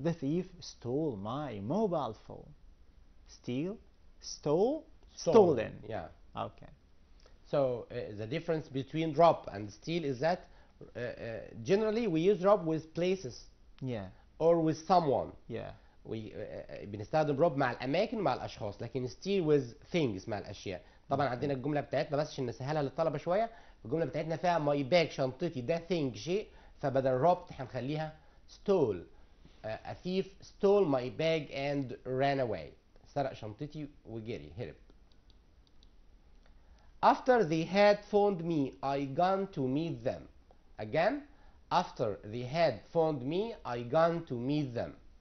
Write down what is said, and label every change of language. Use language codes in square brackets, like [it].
[en] The thief stole my mobile phone. Steal, stole, stolen. Yeah. Okay. So the difference between rob and steal is that generally we use rob with places. Yeah. or with someone. Yeah. [ar] بنستخدم rob مع الأماكن مع الأشخاص، لكن [en] steal with things [ar] مع الأشياء. طبعا عندنا الجملة بتاعتنا بس عشان نسهلها للطلبة شوية، الجملة بتاعتنا فيها [en] my bag [ar] شنطتي ده thing شيء، فبدل robbed هنخليها stole. [en] A thief stole my bag and ran away. [ar] سرق شنطتي وجري هرب. [en] After they had phoned me, I gone to meet them. Again, after they had phoned me, I gone to meet them.